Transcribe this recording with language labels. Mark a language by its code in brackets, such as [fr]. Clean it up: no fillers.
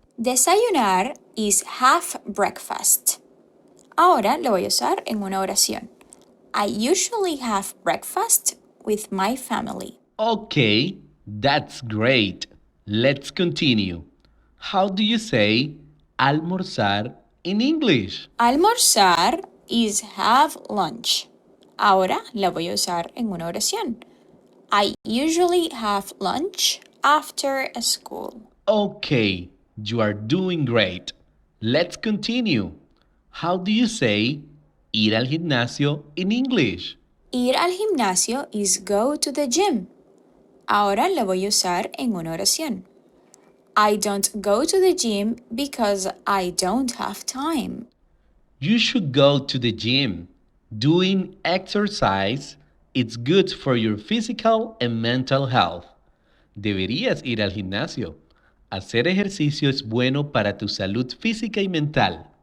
[en] Desayunar is have breakfast. [es] Ahora lo voy a usar en una oración. [en] I usually have breakfast with my family. Okay, that's great. Let's continue. How do you say almorzar in English? Almorzar is have lunch. [es] Ahora la voy a usar en una oración. [en] I usually have lunch after school. Okay, you are doing great. Let's continue. How do you say [es] ir al gimnasio [en] in English? [es] Ir al gimnasio [en] is go to the gym. [es] Ahora la voy a usar en una oración. [en] I don't go to the gym because I don't have time. You should go to the gym. Doing exercise is good for your physical and mental health. [es] Deberías ir al gimnasio. Hacer ejercicio es bueno para tu salud física y mental.